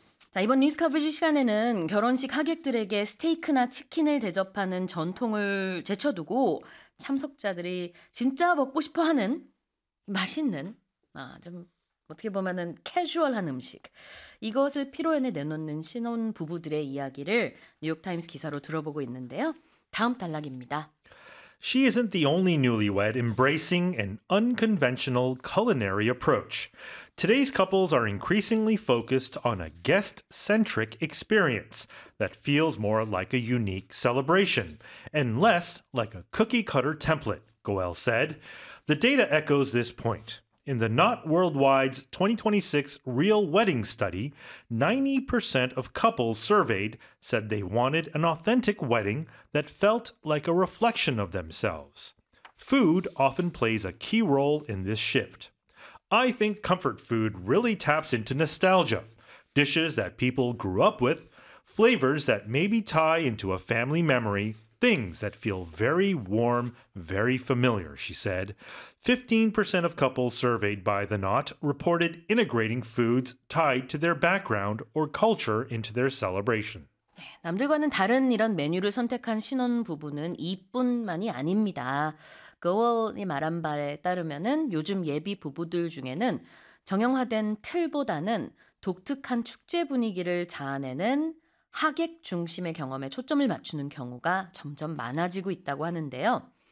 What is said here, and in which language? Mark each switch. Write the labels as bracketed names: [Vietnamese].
[Korean] 자, 이번 뉴스 커버지 시간에는 결혼식 하객들에게 스테이크나 치킨을 대접하는 전통을 제쳐두고 참석자들이 진짜 먹고 싶어하는 맛있는 좀 어떻게 보면은 캐주얼한 음식. 이것을 피로연에 내놓는 신혼 부부들의 이야기를 뉴욕타임스 기사로 들어보고 있는데요. 다음 단락입니다. [English] She isn't the only newlywed embracing an unconventional culinary approach. Today's couples are increasingly focused on a guest-centric experience that feels more like a unique celebration and less like a cookie-cutter template, Goel said. The data echoes this point. In the Knot Worldwide's 2026 Real Wedding Study, 90% of couples surveyed said they wanted an authentic wedding that felt like a reflection of themselves. Food often plays a key role in this shift. I think comfort food really taps into nostalgia, dishes that people grew up with, flavors that maybe tie into a family memory. Things that feel very warm, very familiar, she said. 15% of couples surveyed by The Knot reported integrating foods tied to their background or culture into their celebration. [Korean] 남들과는 다른 이런 메뉴를 선택한 신혼부부는 이뿐만이 아닙니다. 그월이 말한 바에 따르면은 요즘 예비 부부들 중에는 정형화된 틀보다는 독특한 축제 분위기를 자아내는 하객 중심의 경험에 초점을 맞추는 경우가 점점 많아지고 있다고 하는데요.